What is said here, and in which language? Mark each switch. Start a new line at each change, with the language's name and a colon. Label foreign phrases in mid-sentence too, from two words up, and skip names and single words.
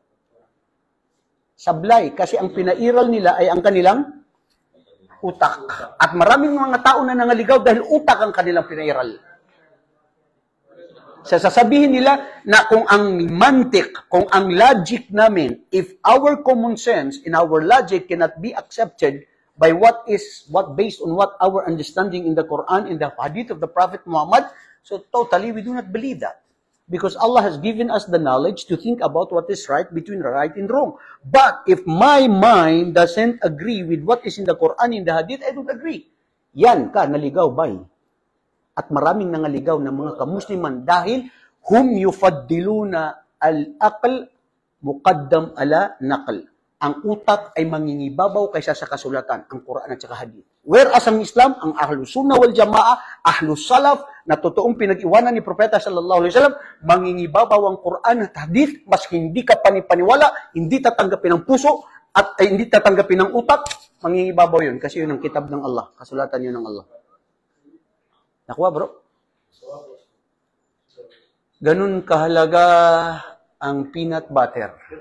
Filipino: Sablay, kasi ang pinairal nila ay ang kanilang utak. At maraming mga tao na nangaligaw dahil utak ang kanilang pinairal. Sasabihin nila na kung ang mantik, kung ang logic namin,
English: if our common sense and our logic cannot be accepted by what based on what our understanding in the Quran, in the hadith of the Prophet Muhammad, so totally we do not believe that. Because Allah has given us the knowledge to think about what is right between right and wrong. But if my mind doesn't agree with what is in the Quran, in the hadith, I don't agree.
Filipino: Yan ka, naligaw, bay. At maraming nangaligaw ng mga kamusliman dahil
Arabic: هم يفضلون العقل مقدم على النقل.
Filipino: Ang utak ay mangingibabaw kaysa sa kasulatan, ang Quran at saka hadith. Whereas ang Islam, ang Ahlus Sunnah wal Jamaah, Ahlus Salaf, na totoong pinag-iwanan ni Propeta
Arabic: صلى الله عليه وسلم,
Filipino: mangingibabaw ang Quran at hadith, mas hindi ka panipaniwala, hindi tatanggapin ng puso, at hindi tatanggapin ng utak, mangingibabaw yun. Kasi yun ang kitab ng Allah, kasulatan yun ng Allah. Nakuha, bro? Ganun kahalaga ang peanut butter.